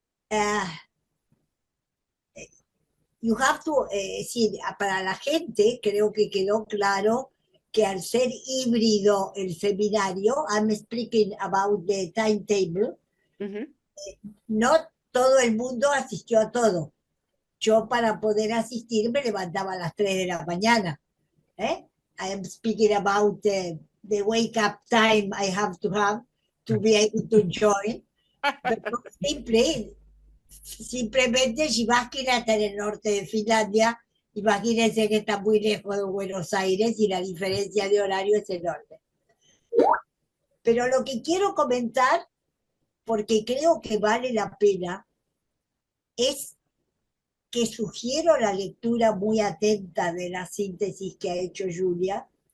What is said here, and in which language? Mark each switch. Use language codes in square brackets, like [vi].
[es] Uh, [en] you have to, [es] para la gente creo que quedó claro que al ser híbrido el seminario, [en] I'm speaking about the timetable, [es] no todo el mundo asistió a todo. Yo, para poder asistir, me levantaba a las 3 de la mañana. [en] I am speaking about the wake up time I have to be able to join. [es] Pero simplemente, si Imagina está en el norte de Finlandia, imagínense que está muy lejos de Buenos Aires y la diferencia de horario es enorme. Pero lo que quiero comentar, porque creo que vale la pena, es que sugiero la lectura muy atenta de la síntesis que ha hecho Julia.